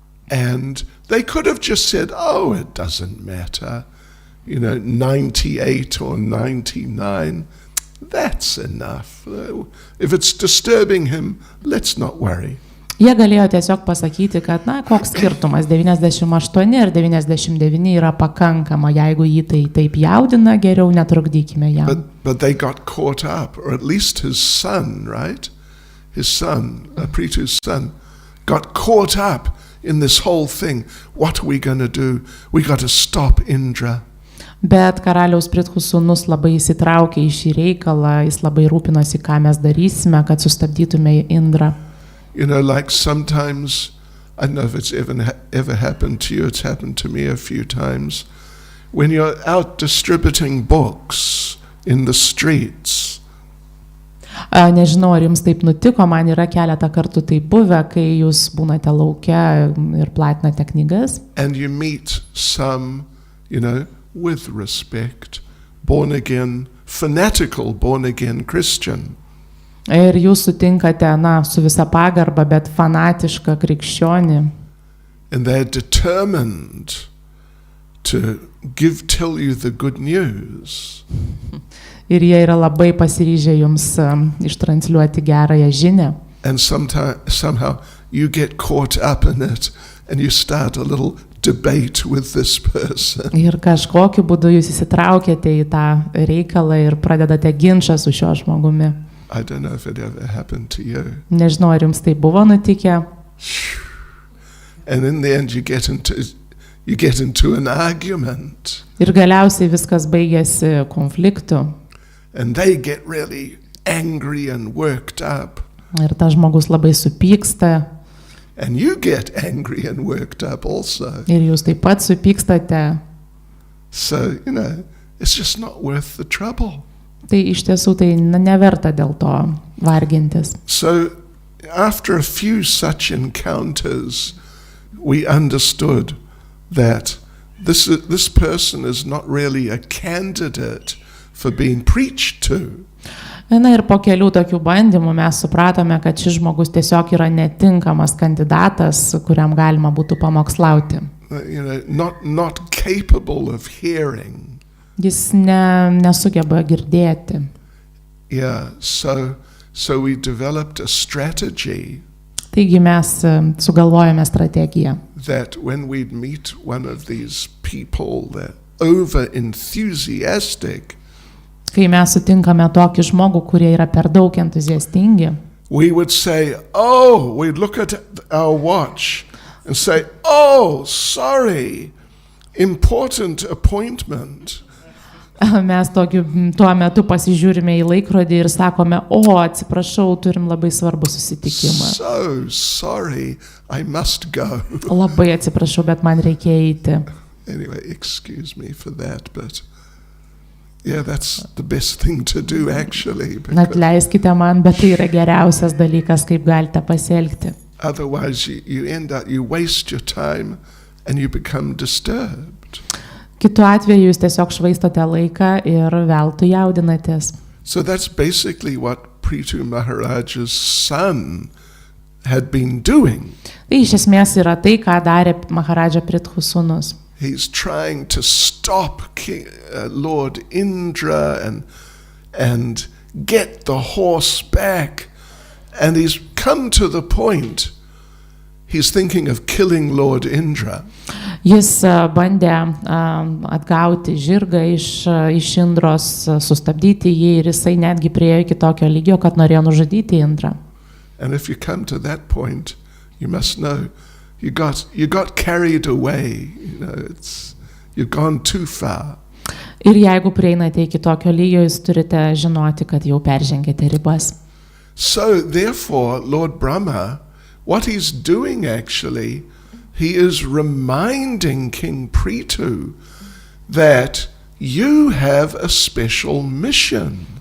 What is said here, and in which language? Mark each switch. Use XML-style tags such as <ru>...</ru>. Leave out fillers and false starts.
<en>And they could have just said, it doesn't matter, 98 or 99, that's enough. If it's disturbing him, let's not worry.</en> <lt>Jie galėjo tiesiog pasakyti, kad koks skirtumas, 98 ir 99 yra pakankama, jeigu jį tai taip jaudina, geriau netrukdykime jam.</lt> <en>But they got caught up, or at least his son, right? His son, Prithu's son, got caught up in this whole thing. What are we going to do? We got to stop Indra.</en> <lt>Bet karaliaus Prithu sūnus labai įsitraukė į šį reikalą, jis labai rūpinosi, ką mes darysime, kad sustabdytume Indrą.</lt> <en>You know, like sometimes, I don't know if it's ever happened to you, it's happened to me a few times, when you're out distributing books in the streets.</en> <lt>Nežinau, ar jums taip nutiko, man yra keletą kartų tai buvę, kai jūs būnate laukia ir platinate knygas.</lt> <en>And you meet some, you know, with respect, born again, fanatical born again Christian.</en> <lt>Ir jūs sutinkate, su visa pagarba, bet fanatišką krikščionį.</lt> <en>And they're determined to tell you the good news.</en> <lt>Ir jie yra labai pasiryžę jums ištransliuoti gerąją žinią.</lt> <en>And somehow you get caught up in it and you start a little debate with this person.</en> <lt>Ir kažkokiu būdu jūs įsitraukėte į tą reikalą ir pradedate ginčą su šiuo žmogumi.</lt> <en>I don't know if it ever happened to you.</en> <lt>Nežinau, ar jums tai buvo nutikę.</lt> <en>And in the end you get into an argument.</en> <lt>Ir galiausiai viskas baigėsi konfliktu.</lt> <en>And they get really angry and worked up.</en> <lt>Ir tas žmogus labai supyksta.</lt> <en>And you get angry and worked up also.</en> <lt>Ir jūs taip pat supykstate.</lt> <en>So, you know, it's just not worth the trouble.</en> <lt>Tai iš tiesų tai neverta dėl to vargintis.</lt> <en>So, after a few such encounters, we understood that this person is not really a candidate for being preached to.</en> <lt>Na ir po kelių tokių bandymų mes supratome, kad šis žmogus tiesiog yra netinkamas kandidatas, kuriam galima būtų pamokslauti.</lt> <en>You know, not capable of hearing.</en> <lt>Jis nesugeba girdėti.</lt> <en>Yeah, so we developed a strategy.</en> <lt>Taigi mes sugalvojame strategiją.</lt> <en>That when we'd meet one of these people that over enthusiastic,</en> <lt>kai mes sutinkame tokį žmogų, kurie yra per daug entuziastingi,</lt> <en>we would say, we'd look at our watch and say, sorry, important appointment.</en> <lt>Mes tuo metu pasižiūrime į laikrodį ir sakome, atsiprašau, turim labai svarbų susitikimą.</lt> <en>So sorry, I must go.</en> <lt>Labai atsiprašau, bet man reikia eiti.</lt> <en>Anyway, excuse me for that, but yeah, that's the best thing to do actually.</en> <lt>Atleiskite man, bet tai yra geriausias dalykas, kaip galite pasielgti.</lt> <en>Otherwise you waste your time and you become disturbed.</en> <lt>Kitu atveju jūs tiesiog švaistote laiką ir veltui jaudinatės.</lt> <en>So that's basically what Prithu Maharaja's son had been doing.</en> <lt>Tai iš esmės yra tai, ką darė Maharaja Prithu sūnus.</lt> <en>He's trying to stop Lord Indra and get the horse back. And he's come to the point, he's thinking of killing Lord Indra.</en> <lt>Jis bandė atgauti žirgą iš Indros, sustabdyti jį ir jisai netgi priėjo iki tokio lygio, kad norėjo nužudyti Indrą.</lt> <en>And if you come to that point, you must know you got carried away, you know, you've gone too far.</en> <lt>Ir jeigu prieinate iki tokio lygio, jūs turite žinoti, kad jau peržengėte ribas.</lt> <en>So therefore, Lord Brahma, what he's doing actually, he is reminding King Prithu that you have a special mission.</en>